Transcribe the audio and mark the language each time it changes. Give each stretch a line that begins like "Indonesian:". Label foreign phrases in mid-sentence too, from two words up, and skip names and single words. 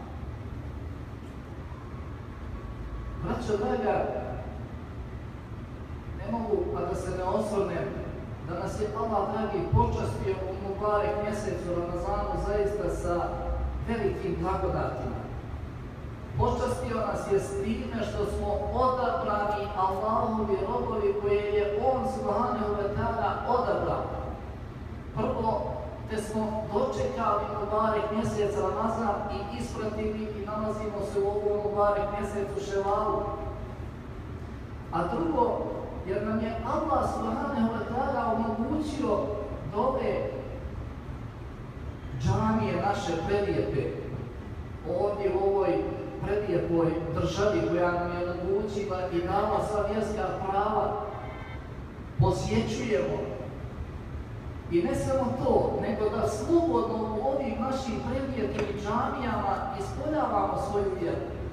Bosnian: Braćo draga, ne mogu a da se ne osvrnem da nas je Allah dragi počastio u mubarek mjesecu Ramazanu zaista sa velikim blagodatima. Počastio nas je s time što smo odabrani Allahovi robovi koje je On
Arabic: سبحانه وتعالى
Bosnian: odabrao. Prvo, te smo dočekali mubarek mjesec Ramazan i ispratili i nalazimo se u ovom mubarek mjesecu Ševalu. A drugo, jer nam je Allah
Arabic: سبحانه وتعالى
Bosnian: omogućio da ove džamije naše prelijepe ovdje u velikoj državi koja nam je omogućila i dala sva vjerska prava, posjećujemo. I ne samo to, nego da slobodno u ovim našim prelijetim džamijama ispoljavamo svoju vjeru.